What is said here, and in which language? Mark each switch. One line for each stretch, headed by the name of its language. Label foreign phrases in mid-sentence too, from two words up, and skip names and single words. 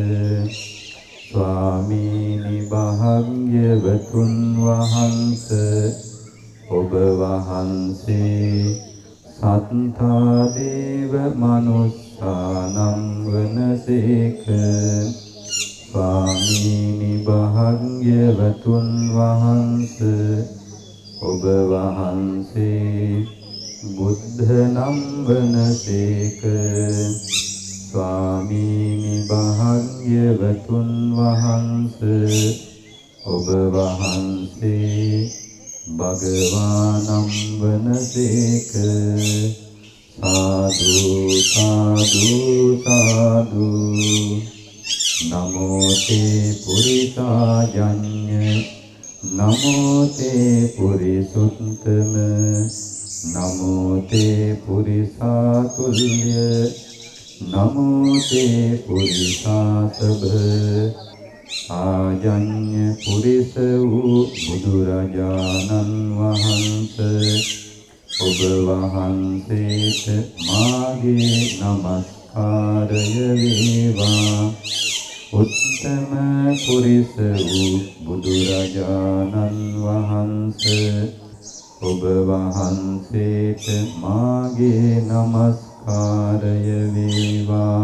Sinhala: ස්වාමීනි භාග්‍යවතුන් වහන්සේ ඔබ වහන්සේ
Pali: සත්තා දේව මනුස්සානම්
Sinhala: වනසේක ස්වාමීනි භාග්‍යවතුන් වහන්සේ ඔබ වහන්සේ බුද්ධ නම් වනසේක ස්වාමීනි භාග්‍යවතුන් වහන්සේ ඔබ වහන්සේ භගවානම් වනසේක සාදු
Pali: සාදු සාදු නමෝ තේ පුරිසාජඤ්ඤ නමෝ තේ පුරිසුත්තම නමෝ තේ පුරිසාතුල්‍ය නමෝ තේ පුරිසාසභ
Sinhala: ආජඤ්ඤ පුරිස වූ බුදුරජාණන් වහන්සේ ඔබ වහන්සේට මාගේ නමස්කාරය වේවා. උත්තම පුරිස වූ බුදුරජාණන් වහන්සේ ඔබ වහන්සේට මාගේ නමස්කාරය වේවා.